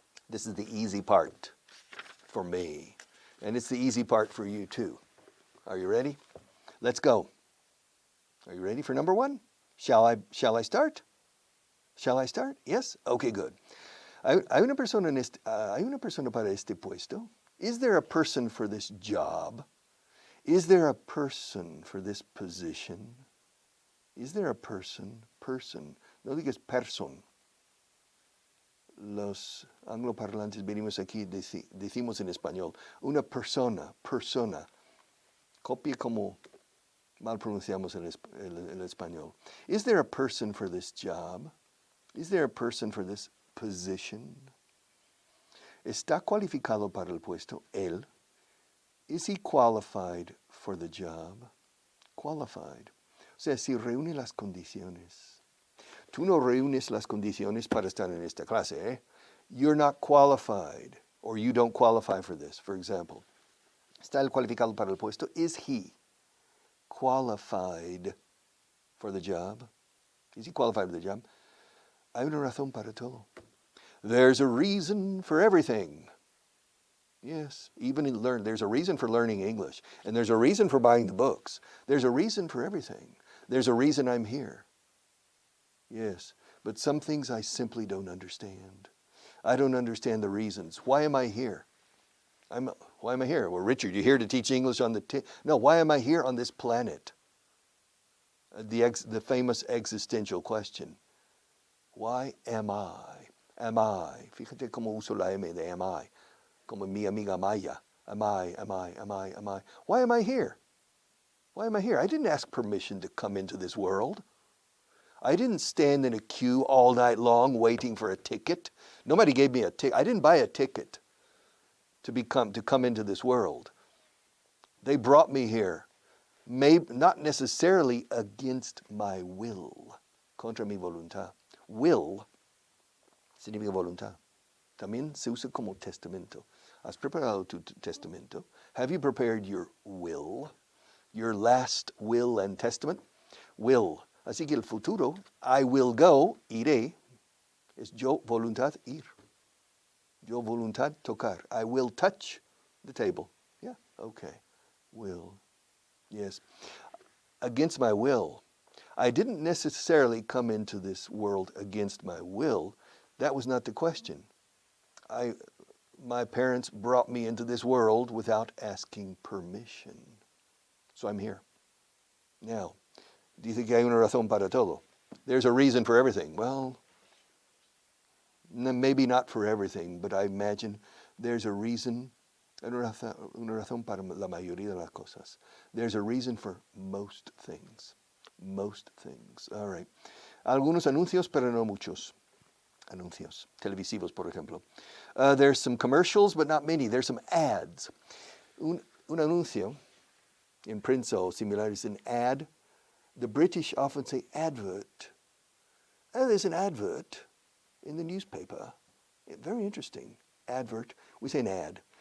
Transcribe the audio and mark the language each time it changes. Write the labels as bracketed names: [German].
[English] This is the easy part for me. And it's the easy part for you too. Are you ready? Let's go. Are you ready for number 1? Shall I start? Shall I start? Yes? Okay, good. [Spanish] Hay una persona para este puesto. [English] Is there a person for this job? Is there a person for this position? Is there a person? Person. [Spanish] No digas [English] person. [Spanish] Los angloparlantes venimos aquí, decimos en español, una persona. Copia como mal pronunciamos en el español. [English] Is there a person for this job? Is there a person for this position? [Spanish] ¿Está cualificado para el puesto? Él. [English] Is he qualified for the job? [Spanish] Qualified. O sea, si reúne las condiciones. Tú no reúnes las condiciones para estar en esta clase, ¿eh? [English] You're not qualified, or you don't qualify for this, for example. [Spanish] ¿Está él cualificado para el puesto? [English] Is he qualified for the job? Is he qualified for the job? [Spanish] Hay una razón para todo. [English] There's a reason for everything. Yes, there's a reason for learning English, and there's a reason for buying the books. There's a reason for everything. There's a reason I'm here. Yes, but some things I simply don't understand. I don't understand the reasons. Why am I here? Why am I here? Well, Richard, you're here to teach English on No, why am I here on this planet? The famous existential question. Why am I? Am I? [Spanish] Fíjate cómo uso la M de am I. Como mi amiga [English] Maya. Am I? Why am I here? Why am I here? I didn't ask permission to come into this world. I didn't stand in a queue all night long waiting for a ticket. Nobody gave me a ticket. I didn't buy a ticket to come into this world. They brought me here, maybe not necessarily against my will, [Spanish] contra mi voluntad. Will significa voluntad. También se usa como testamento. ¿Has preparado tu testamento? [English] Have you prepared your will? Your last will and testament? [Spanish] Will. Así que el futuro, [English] I will go, [Spanish] iré, es yo voluntad ir. Yo voluntad tocar. [English] I will touch the table. Yeah, okay. Will. Yes. Against my will. I didn't necessarily come into this world against my will. That was not the question. My parents brought me into this world without asking permission. So I'm here. Now, [Spanish] dice que hay una razón para todo. [English] There's a reason for everything. Well, maybe not for everything, but I imagine there's a reason, [Spanish] una razón para la mayoría de las cosas. [English] There's a reason for most things. Most things. All right. [Spanish] Algunos anuncios, pero no muchos. Anuncios televisivos, por ejemplo. [English] There's some commercials, but not many. There's some ads. [Spanish] Un anuncio, [English] in [Spanish] prensa o similar, [English] is an ad. The British often say advert. There's an advert in the newspaper. Very interesting. Advert. We say an ad.